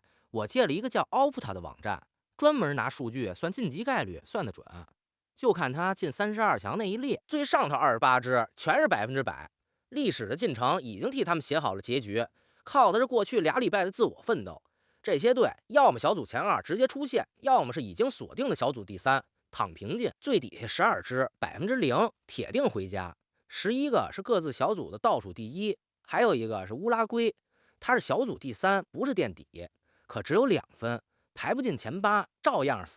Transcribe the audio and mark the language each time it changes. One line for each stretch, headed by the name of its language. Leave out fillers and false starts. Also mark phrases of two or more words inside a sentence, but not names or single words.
Chinese: 我借了一个叫 Opta 的网站，专门拿数据算晋级概率，算得准。就看他进32强那一列，最上头28支全是100%。历史的进程已经替他们写好了结局，靠的是过去2礼拜的自我奋斗。这些队要么小组前2直接出线，要麼是已經鎖定的小組第3躺平進。最底下12支0%鐵定回家，11個是各自小組的倒數第1，還有一個是烏拉圭，他是小組第3，不是墊底，可只有2分，排不進前8，照樣死。